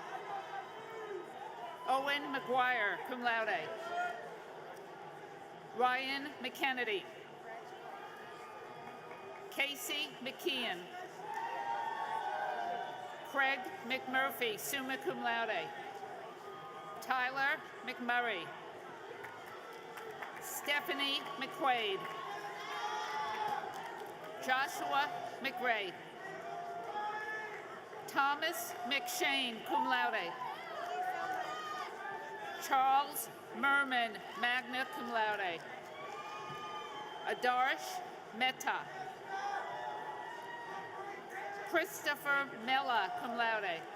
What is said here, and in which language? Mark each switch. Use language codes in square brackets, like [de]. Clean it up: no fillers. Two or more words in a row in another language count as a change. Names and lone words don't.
[en] Owen McGuire, [la] cum laude. [en] Ryan McKennedy. Casey McKeon. Craig McMurphy, [la] summa cum laude. [en] Tyler McMurray. Stephanie McQuaid. Joshua McRae. Thomas McShane, [la] cum laude. [en] Charles Merman, [la] magna cum laude. [en] Adarsh Mehta. Christopher Mella, [la] cum laude.